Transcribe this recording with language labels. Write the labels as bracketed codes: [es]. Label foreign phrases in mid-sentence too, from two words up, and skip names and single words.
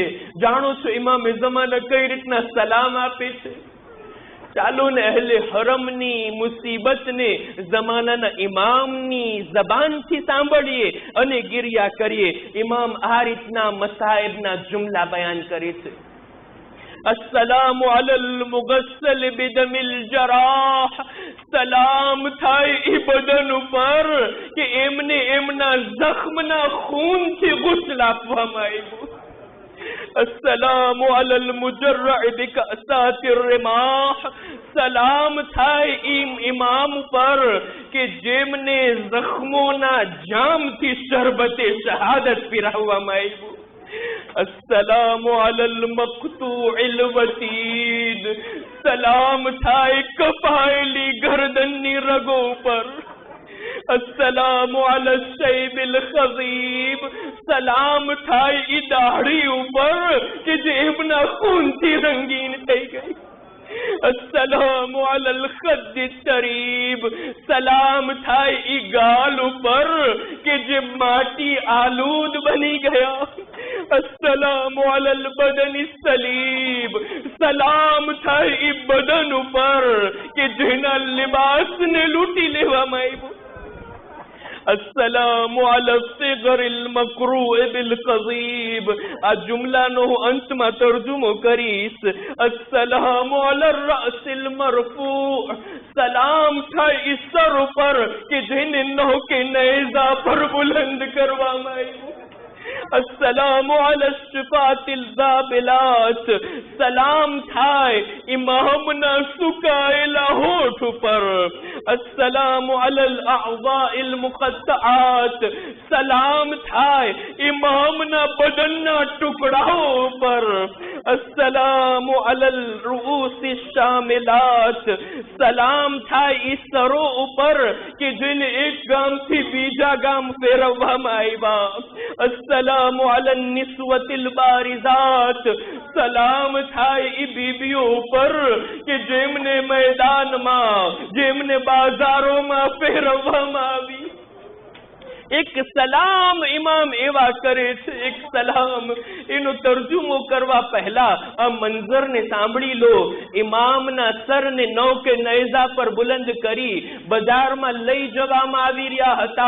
[gu] જાણો છો ઇમામે ઝમાના કઈ રીતના સલામ આપે છે? ચાલો ને અહેલે હરમની મુસીબતને ઝમાનાના ઇમામની ઝબાનથી સાંભળીએ અને ગિરિયા કરીએ। ઇમામ આ રીતના મસાઇબના જુમલા બયાન કરે છે। [ar] السلام على المغسل بدم الجراح, [gu] સલામ થાય ઈ બદન ઉપર કે એમને એમના જખ્મના ખૂનથી ગુસ્લ આપવામાં આવ્યું। [ar] السلام على المجرع بكاسات الرماح, [gu] સલામ થાય ઇમામ પર કે જેમને જખ્મોના જામથી શરબતે શહાદત પીરાવવામાં આવ્યું। [ar] السلام على المقطوع الوتيد, [gu] સલામ થાય કપાયલી ગર્દનની રગો પર। [ar] السلام على الشيب الخضيب, [gu] સલામ થાય ઈ દાઢી ઉપર કે જેબના ખૂનથી રંગીન થઈ ગઈ। [ar] السلام على الخد التريب, [gu] સલામ થાય ઈ ગાલ ઉપર કે જે માટી આલૂદ બની ગયા। [ar] السلام على البدن السليب, [gu] સલામ થાય ઈ બદન ઉપર કે જેના લિબાસ ને લૂટી लेવામાં આવ્યું। [ar] السلام على الثغر المقروع بالقضيب, [gu] આ જુમલાનો અંતમાં તર્જુમો કરીશ। [ar] السلام على الرأس المرفوع, [gu] सलाम થાય ઈ સર ઉપર કે જેને નોકે નેઝા પર બુલંદ કરવામાં આવ્યું। [ar] السلام على الشفاه الذابلات, [gu] સલામ થાય ઇમામના સુકાએલા હોઠ પર। [ar] السلام على الأعضاء المقطعات, [gu] સલામ થાય ઇમામના બદનના ટુકડાઓ પર। [ar] السلام على الرؤوس الشاملات, [gu] સલામ થાય ઈ સરો ઉપર કે જેને એક ગામથી બીજા ગામ ફેરવવામાં આવ્યા। [ar] السلام على النسوة البارزات, [gu] સલામ થાય ઈ બીબિયો પર કે જેમને મેદાનમાં જેમને બાજારોમાં ફેરવવામાં આવી। એક સલામ ઇમામ એવા કરે છે, એક સલામ એનો તર્જુમો કરવા પહેલા આ મંઝરને સાંભળી લો। ઇમામના સરને નૌકે નેઝા પર બુલંદ કરી બજારમાં લઈ જવામાં આવી રહ્યા હતા।